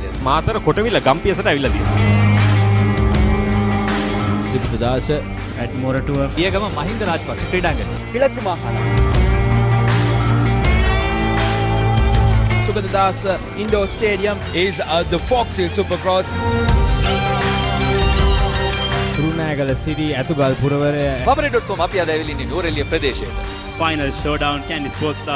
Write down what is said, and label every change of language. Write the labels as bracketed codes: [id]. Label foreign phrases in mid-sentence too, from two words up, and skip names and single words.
[si] මාතර කොටවිල ගම්පියසට ඇවිල්ලා තියෙනවා. සිද්ධාස ඇඩ්මොරටුව පියගම මහින්ද රාජපක්ෂ ක්‍රීඩාංගණය. [ta] கிழக்கு மாகாணம் [si] සුගතදාස [en] indoor stadium is the Fox Hill Supercross. [si] Kurunegala City ඇතුගල් පුරවරය Papare.com අපි අද ඇවිල්ලා ඉන්නේ නුවරඑළිය ප්‍රදේශයට. [en] Final showdown Candy Sports Club.